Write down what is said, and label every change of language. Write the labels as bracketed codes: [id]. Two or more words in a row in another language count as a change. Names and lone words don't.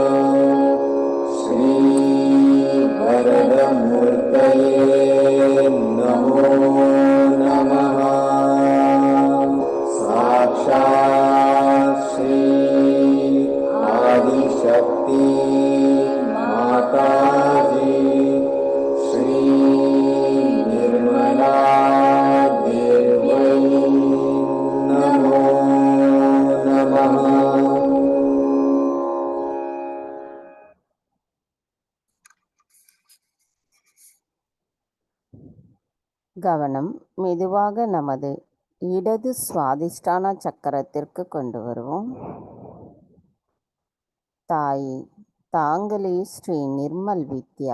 [sa] श्रीवरदमूर्तये नमो नमः साक्षात् श्री आदिशक्ति माताजी श्री निर्मला देव्यै नमो नमः [ta] கவனம் மெதுவாக நமது இடது சுவாதிஷ்டான சக்கரத்திற்கு கொண்டு வருவோம். தாயே, தாங்களே ஸ்ரீ நிர்மல் வித்யா.